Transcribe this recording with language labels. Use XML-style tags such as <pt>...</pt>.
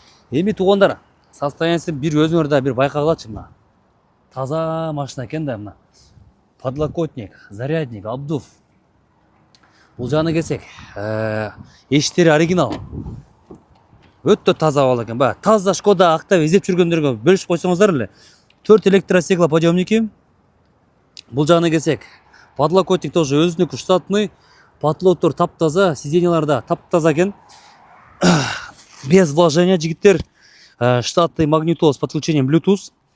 <ky>Эми тугундар, состояниясын бир өзүңөр да бир байкагылачы мына. Таза машина экен да мына. Подлокотник, зарядник, обдув. Бул жагына келсек, эшиктери оригинал. Өтө таза болот экен. Баягы таза Шкода актап издеп жүргөндөргө бөлүшүп койсоңуздар эле.</ky> <ru>4 электростеклоподъемники.</ru> <ky>Бул жагына келсек, подлокотник тоже өзүнүкү штатный. Подлоктор таптаза, сиденьяларда таптаза экен.</ky> <ru>Без вложения</ru> <ky>жигиттер.</ky> <ru>Штатный магнитола с подключением Bluetooth.</ru>